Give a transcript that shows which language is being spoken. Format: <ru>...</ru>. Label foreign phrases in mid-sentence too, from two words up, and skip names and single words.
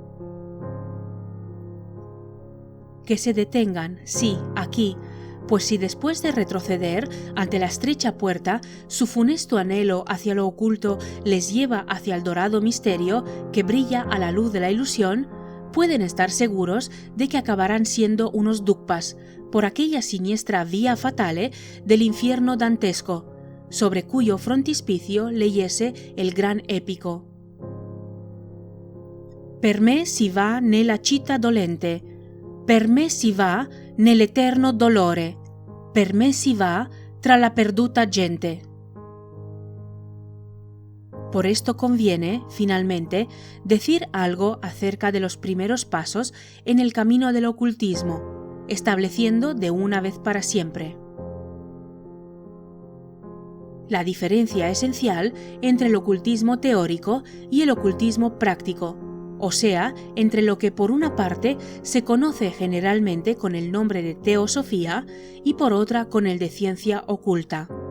<es>Que se detengan, sí, aquí, pues si después de retroceder ante la estrecha puerta, su funesto anhelo hacia lo oculto les lleva hacia el dorado misterio que brilla a la luz de la ilusión, pueden estar seguros de que acabarán siendo unos dukpas por aquella siniestra vía fatale del infierno dantesco, sobre cuyo frontispicio leyese el gran épico.</es> <it>Per me si va nella città dolente, per me si va nell'eterno dolore, per me si va tra la perduta gente.</it> <es>Por esto conviene, finalmente, decir algo acerca de los primeros pasos en el camino del ocultismo, estableciendo de una vez para siempre la diferencia esencial entre el ocultismo teórico y el ocultismo práctico, o sea, entre lo que por una parte se conoce generalmente con el nombre de teosofía y por otra con el de ciencia oculta.</es>